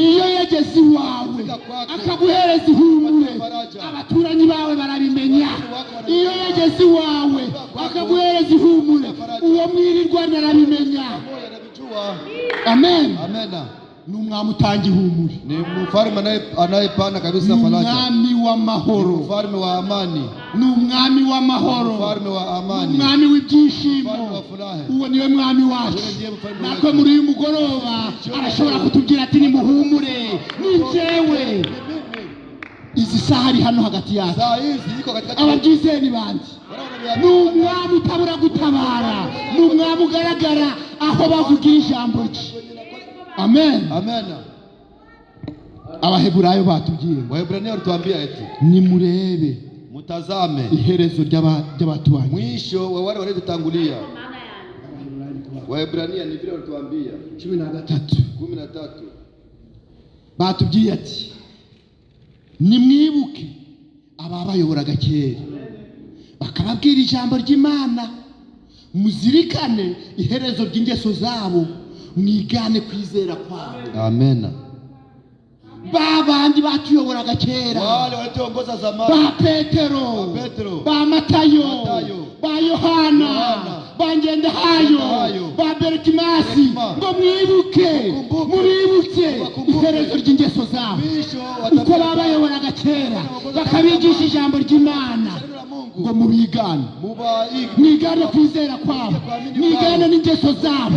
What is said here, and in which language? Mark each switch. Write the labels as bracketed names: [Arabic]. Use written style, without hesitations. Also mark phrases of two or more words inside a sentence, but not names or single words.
[Kinyarwanda] iyo yageze iwawe akaguhereza ihumure, abaturanyi bawe barabimenya. Iyo yageze iwawe akaguhereza ihumure, uwo mwirirwana arabimenya. Amen. Amen. N'umwami utanga ihumure, [Swahili] ni mfalme anayepana kabisa faraja. [Kinyarwanda] N'umwami w'amahoro, [Swahili] mfalme wa amani, [Kinyarwanda] n'umwami w'amahoro, [Swahili] mfalme wa amani, [Kinyarwanda] n'umwami w'ibyishimo. Uwo niwe mwami wacu. Natwe muri uyu mugoroba arashobora kutubwira ati nimuhumure, ni njyewe. Izi saha ari hano hagati yacu, ababyizeye ni bande? N'umwami utabura gutabara, n'umwami ugaragara aho bavugira ijambo rye. Amen. Amen. Abaheburayo batubwiye, [Swahili] Waebrania walituambia eti [Kinyarwanda] nimurebe [Swahili] mutazame [Kinyarwanda] iherezo ry'abatubanyi, [Swahili] mwisho wa wale waliotangulia. Waebrania ni vile walituambia 13 [Kinyarwanda] batubwiye ati nimwibuke ababayoboraga kera bakababwira ijambo ry'Imana, muzirikane iherezo ry'ingeso zabo, mwigane kwizera kwabo. Amen. Babandi batuyoboraga kera, [Swahili] wale walioongoza zamani, [Kinyarwanda] ba Petero, ba Matayo, ba Yohana, ba Ngendahayo, ba Bertimasi, ngo mwibuke, muribuke iherezo ry'ingeso zabo, uko babayoboraga kera bakabigisha ijambo ry'Imana, ngo mubigane, mwigane kwizera kwabo, mwigane n'ingeso zabo.